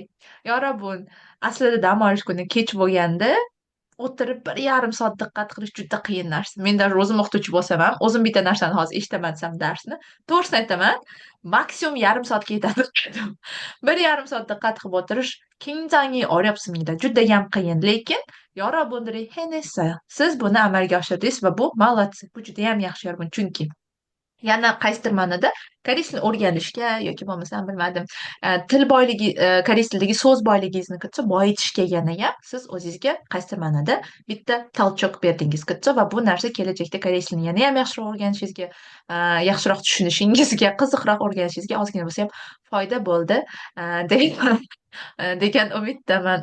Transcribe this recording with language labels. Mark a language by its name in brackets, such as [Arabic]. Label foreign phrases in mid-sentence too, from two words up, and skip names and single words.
[Uzbek] Yorobun, aslida dam olish kuni kech bo'lganda o'tirib 1,5 soat diqqat qilish juda qiyin narsa. Men даже o'zim o'qituvchi bo'lsam ham, o'zim bitta narsani hozir eshitaman desam darsni, to'g'risini aytaman, maksimum 1,5 soatga yetadi. 1,5 soat diqqat qilib o'tirish [Korean] 굉장히 어렵습니다. [Uzbek] judayam qiyin, lekin [Korean] 여러분들이 해냈어요. [Uzbek] Siz buni amalga oshirdingiz va bu молодцы. Bu judayam yaxshi Yorobun, chunki yana qaysidir ma'noda koreys tilini o'rganishga yoki bo'lmasam bilmadim til boyligi koreys tilidagi so'z boyligingizni kitsa boyitishga yana ham siz o'zingizga qaysidir ma'noda bitta толчок berdingiz kitsa va bu narsa kelajakda koreys tilini yana ham yaxshiroq o'rganishingizga yaxshiroq tushunishingizga qiziqroq o'rganishingizga ozgina bo'lsa ham foyda bo'ldi degan umiddaman.